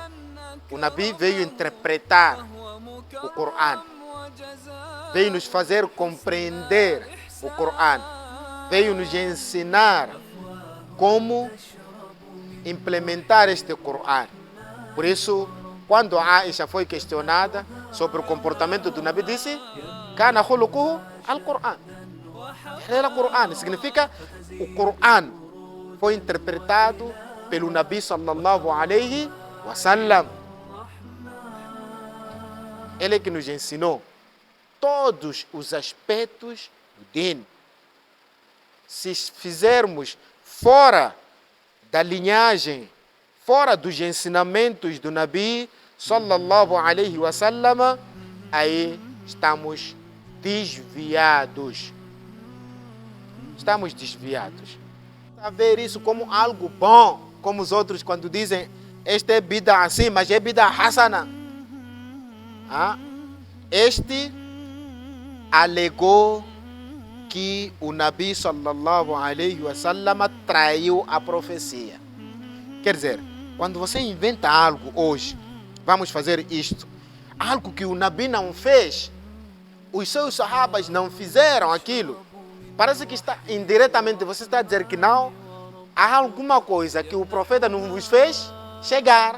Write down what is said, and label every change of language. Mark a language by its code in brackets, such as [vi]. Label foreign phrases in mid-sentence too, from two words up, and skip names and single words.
[pt] O Nabi veio interpretar o Coran, veio nos fazer compreender o Coran, veio nos ensinar como implementar este Coran. Por isso, quando Aisha foi questionada sobre o comportamento do Nabi, disse: [ar] كان خلقه القرآن. [pt] Era o Coran, significa o Coran foi interpretado pelo Nabi [ar] صلى الله عليه وسلم. [pt] Ele que nos ensinou todos os aspectos do Din. Se fizermos fora da linhagem, fora dos ensinamentos do Nabi [ar] صلى الله عليه وسلم, [pt] aí estamos desviados. Estamos desviados. A ver isso como algo bom, como os outros quando dizem este é bid'a assim, mas é [ar] بدعة حسنة. [pt] Este alegou que o Nabi [ar] صلى الله عليه وسلم [pt] traiu a profecia. Quer dizer, quando você inventa algo hoje, vamos fazer isto, algo que o Nabi não fez, os seus sahabas não fizeram aquilo, parece que está indiretamente, você está a dizer que não, há alguma coisa que o profeta não vos fez chegar.